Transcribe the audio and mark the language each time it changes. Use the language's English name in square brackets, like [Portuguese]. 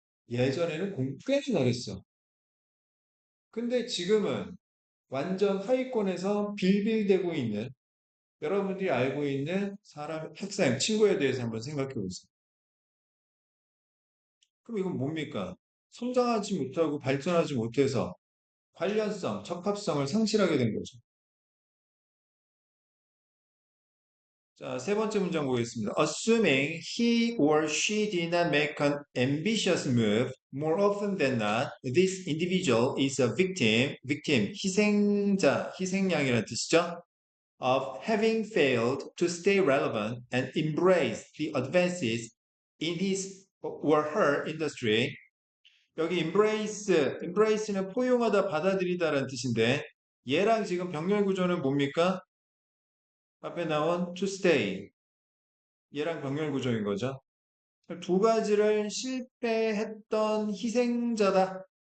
[Korean] 예전에는 공부 꽤 잘했어. 근데 지금은 완전 하위권에서 빌빌대고 있는 여러분들이 알고 있는 사람, 학생, 친구에 대해서 한번 생각해 보세요. 그럼 이건 뭡니까? 성장하지 못하고 발전하지 못해서 관련성, 적합성을 상실하게 된 거죠. 자, 세 번째 문장 보겠습니다. [English] Assuming he or she did not make an ambitious move, more often than not, this individual is a victim, [Korean] 희생자, 희생양이라는 뜻이죠. [English] Of having failed to stay relevant and embrace the advances in his or her industry. [Korean] 여기 embrace는 포용하다, 받아들이다라는 뜻인데 얘랑 지금 병렬 구조는 뭡니까? 앞에 나온 to stay. 얘랑 병렬 구조인 거죠. 두 가지를 실패했던 희생자다.